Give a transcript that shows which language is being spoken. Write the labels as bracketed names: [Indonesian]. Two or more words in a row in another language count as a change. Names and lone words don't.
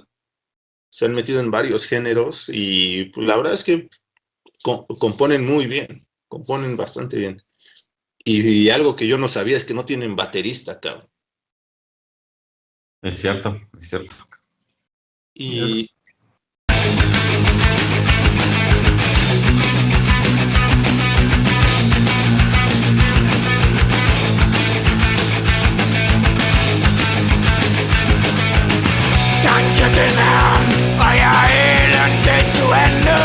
[Spanish] Se han metido en varios géneros y pues, la verdad es que componen muy bien, componen bastante bien. Y algo que yo no sabía es que no tienen baterista, cabrón. Es cierto. Y [German] Danke dem Herrn, euer Elend geht zu Ende.